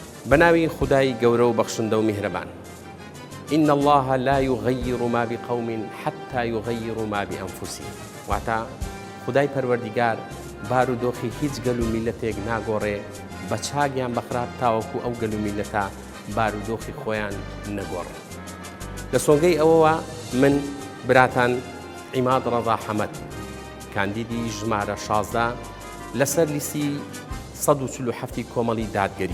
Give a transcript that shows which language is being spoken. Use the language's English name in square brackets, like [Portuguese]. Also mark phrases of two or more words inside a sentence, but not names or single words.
[Central Kurdish] بناوي خداي قورو بخشندو مهربان. [Arabic] إن الله لا يغير ما بقوم حتى يغيروا ما بأنفسهم. [Central Kurdish] واتا خداي پروردگار بارو دۆخی هیچ گەل و میلەتێک ناگۆڕێ بە چاگیان بەخراب تاوەکو ئەو گەل و میلەتە بارودۆخی خۆیان نەگۆڕێ. لە سۆنگەی ئەوەوە من براتان عیماد ڕەضا حەمەد کاندیدی ژمارە 16 لەسەر لیستی 147 کۆمەڵی دادگەری.